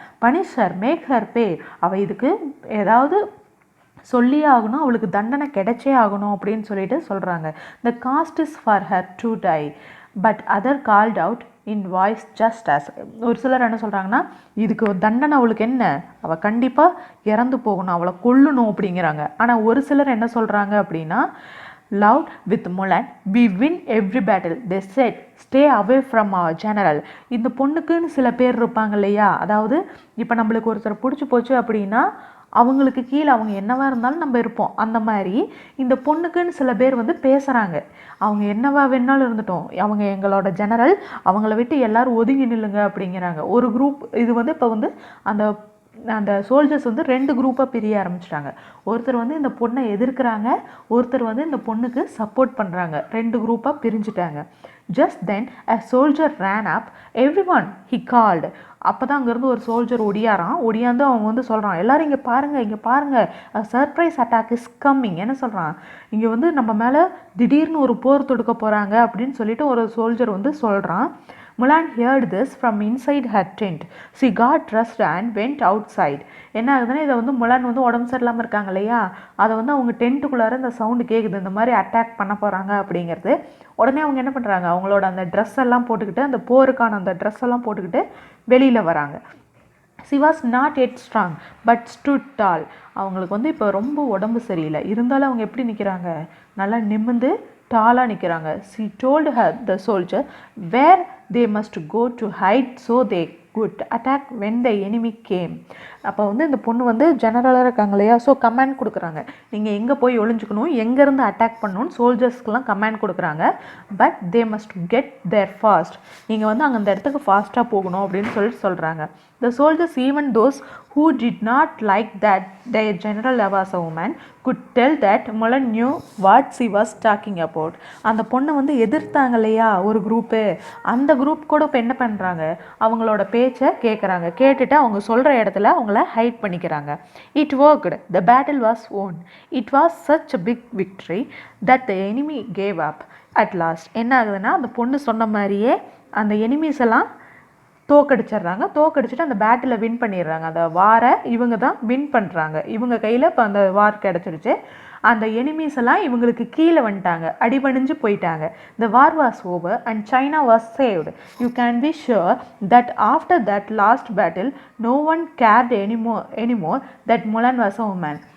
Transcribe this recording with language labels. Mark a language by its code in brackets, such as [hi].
[en] punish her, make her pay, [ta] அவள் இதுக்கு ஏதாவது சொல்லியே ஆகணும், அவளுக்கு தண்டனை கிடைச்சே ஆகணும் அப்படின்னு சொல்லிட்டு சொல்கிறாங்க. [en] the cost is for her to die but other called out in voice just as, [ta] ஒரு சிலர் என்ன சொல்கிறாங்கன்னா இதுக்கு தண்டனை அவளுக்கு என்ன, அவள் கண்டிப்பாக இறந்து போகணும், அவளை கொல்லணும் அப்படிங்கிறாங்க. ஆனால் ஒரு சிலர் என்ன சொல்கிறாங்க அப்படின்னா [en] loud with Mulan we win every battle they said stay away from our general. [ta] இந்த பொண்ணுக்குன்னு சில பேர் இருப்பாங்க இல்லையா, அதாவது இப்போ நம்மளுக்கு ஒருத்தர் பிடிச்சி போச்சு அப்படின்னா அவங்களுக்கு கீழே அவங்க என்னவா இருந்தாலும் நம்ம இருப்போம். அந்த மாதிரி இந்த பொண்ணுக்குன்னு சில பேர் வந்து பேசுகிறாங்க, அவங்க என்னவா வேணாலும் இருந்துட்டோம், அவங்க எங்களோட ஜெனரல், அவங்கள விட்டு எல்லாரும் ஒதுங்கி நில்லுங்க அப்படிங்கிறாங்க. ஒரு குரூப் இது வந்து இப்போ வந்து அந்த சோல்ஜர்ஸ் வந்து 2 குரூப்பாக பிரிய ஆரம்பிச்சிட்டாங்க. ஒருத்தர் வந்து இந்த பொண்ணை எதிர்க்கிறாங்க, ஒருத்தர் வந்து இந்த பொண்ணுக்கு சப்போர்ட் பண்ணுறாங்க. 2 குரூப்பாக பிரிஞ்சுட்டாங்க. [en] just then a soldier ran up every one he called, [ta] அப்போ தான் அங்கேருந்து ஒரு சோல்ஜர் ஒடியாந்து அவங்க வந்து சொல்கிறான், எல்லோரும் இங்கே பாருங்கள் [en] Surprise attack is coming. [ta] என்ன சொல்கிறான், இங்கே வந்து நம்ம மேலே திடீர்னு ஒரு போர் தொடுக்க போகிறாங்க அப்படின்னு சொல்லிட்டு ஒரு சோல்ஜர் வந்து சொல்கிறான். [en] Mulan heard this from inside her tent. She got dressed and went outside. [ta] என்ன ஆகுதுன்னா இதை வந்து முலான் வந்து உடம்பு சரியில்லாமல் இருக்காங்க இல்லையா, அதை வந்து அவங்க டென்ட்டுக்குள்ளார இந்த சவுண்டு கேட்குது, இந்த மாதிரி அட்டாக் பண்ண போகிறாங்க அப்படிங்கிறது. உடனே அவங்க என்ன பண்ணுறாங்க, அவங்களோட அந்த ட்ரெஸ் எல்லாம் போட்டுக்கிட்டு, அந்த போருக்கான அந்த ட்ரெஸ் எல்லாம் போட்டுக்கிட்டு வெளியில் வராங்க. [en] She was not yet strong but stood tall. [ta] அவங்களுக்கு வந்து இப்போ ரொம்ப உடம்பு சரியில்லை, இருந்தாலும் அவங்க எப்படி நிற்கிறாங்க, நல்லா நிமிர்ந்து டாலாக நிற்கிறாங்க. [en] She told her the soldier where they must go to hide so they could attack when the enemy came. [ta] அப்போ வந்து இந்த பொண்ணு வந்து ஜெனரலாக இருக்காங்க இல்லையா, ஸோ கமாண்ட் கொடுக்குறாங்க, நீங்கள் எங்கே போய் ஒளிஞ்சுக்கணும், எங்கேருந்து அட்டாக் பண்ணணும்னு சோல்ஜர்ஸ்க்கெலாம் கமாண்ட் கொடுக்குறாங்க. [en] but they must get there fast, [ta] நீங்கள் வந்து அங்கே அந்த இடத்துக்கு ஃபாஸ்ட்டாக போகணும் அப்படின்னு சொல்லிட்டு சொல்கிறாங்க. [en] The soldiers, even those who did not like that their general was a woman, could tell that Mulan knew what she was talking about. [ta] அந்த பொண்ணை வந்து எதிர்த்தாங்க இல்லையா ஒரு குரூப்பு, அந்த குரூப் கூட இப்போ என்ன பண்ணுறாங்க, அவங்களோட பேச்சை கேட்குறாங்க, கேட்டுட்டு அவங்க சொல்கிற இடத்துல அவங்கள ஹைட் பண்ணிக்கிறாங்க. [en] It worked. The battle was won. It was such a big victory that the enemy gave up. At last [ta] என்ன ஆகுதுன்னா, அந்த பொண்ணு சொன்ன மாதிரியே அந்த எனிமீஸ் எல்லாம் தோக்கடிச்சிட்டு அந்த பேட்டில் வின் பண்ணிடுறாங்க. அந்த வாரை இவங்க தான் வின் பண்ணுறாங்க, இவங்க கையில் இப்போ அந்த வார் கிடச்சிருச்சு. அந்த எனிமீஸ் எல்லாம் இவங்களுக்கு கீழே வந்துட்டாங்க, அடிபணிஞ்சு போயிட்டாங்க. [en] The war was over and China was saved. You can be sure that after that last battle no one cared anymore that Mulan was a woman.